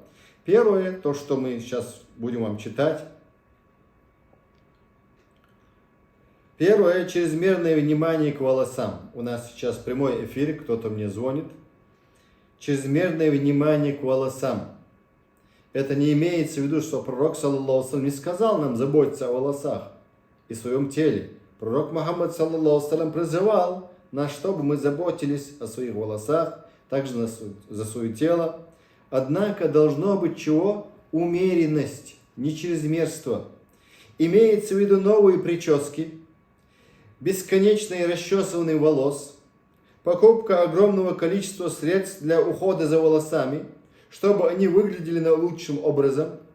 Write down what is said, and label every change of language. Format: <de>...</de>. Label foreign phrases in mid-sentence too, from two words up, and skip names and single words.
<ru>Первое, то, что мы сейчас будем вам читать. Первое, чрезмерное внимание к волосам. У нас сейчас прямой эфир, кто-то мне звонит. Чрезмерное внимание к волосам. Это не имеется в виду, что пророк,</ru> <ar>صلى الله عليه وسلم,</ar> <ru>не сказал нам заботиться о волосах и своем теле. Пророк Мухаммад,</ru> <ar>صلى الله عليه وسلم,</ar> <ru>призывал нас, чтобы мы заботились о своих волосах, также за свое тело. Однако должно быть чего? Умеренность, не чрезмерство. Имеется в виду новые прически, бесконечное расчесывание волос, покупка огромного количества средств для ухода за волосами, чтобы они выглядели наилучшим образом.</ru>